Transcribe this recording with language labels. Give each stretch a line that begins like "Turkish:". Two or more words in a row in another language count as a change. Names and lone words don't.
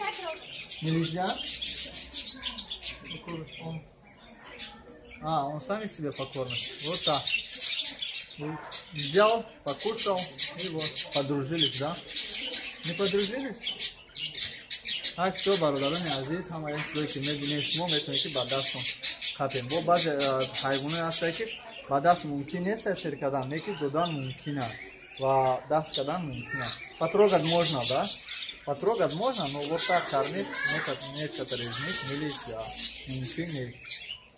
Russian: Нельзя? Он сами себя покормит. Вот так. Взял, покушал и вот, подружились, да? Не подружились? Все,
Tajik: бародарони азиз, ҳамаи чизое ки мебинем шумо метавонед ки ба дастон капем. Бо баъзе ҳайвононе ҳастанд ки ба даст мумкин нест сер кардан, лекин додан мумкин аст ва даст кардан мумкин аст.
Russian: Потрогать можно, да? Потрогать можно, но вот так кормить некоторые из них нельзя.
Tajik: Мумкин нест.